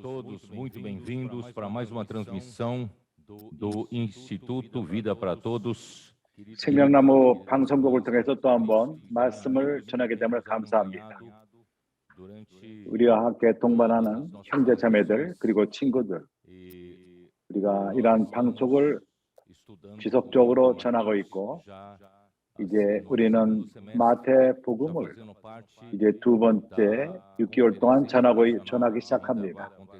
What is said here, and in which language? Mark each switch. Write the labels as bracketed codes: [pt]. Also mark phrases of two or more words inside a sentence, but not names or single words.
[pt] todos muito bem-vindos para mais uma transmissão do Instituto Vida para Todos. [ko] 생명나무 방송국을 통해서 또 한 번 말씀을 전하게 됨을 감사합니다. 우리와 함께 동반하는 형제 자매들 그리고 친구들, 우리가 이러한 방송을 지속적으로 전하고 있고 이제 우리는 마태복음을 이제 두 번째 6개월 동안 전하기 시작합니다.